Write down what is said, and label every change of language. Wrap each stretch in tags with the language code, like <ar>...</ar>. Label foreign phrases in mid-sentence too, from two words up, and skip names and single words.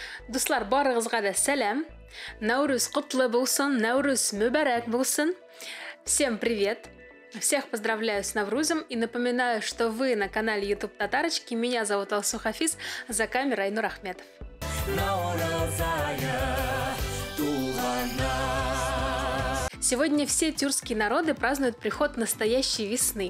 <tt>Дуслар, барыгызга да сәлам. Наурыз кутлы булсын, Наурыз мубарак булсын.</tt> <ru>Всем привет! Всех поздравляю с Наврузом и напоминаю, что вы на канале YouTube Татарочки. Меня зовут Алсу Хафиз, за камерой Айнур Ахметов. Сегодня все тюркские народы празднуют приход настоящей весны.</ru>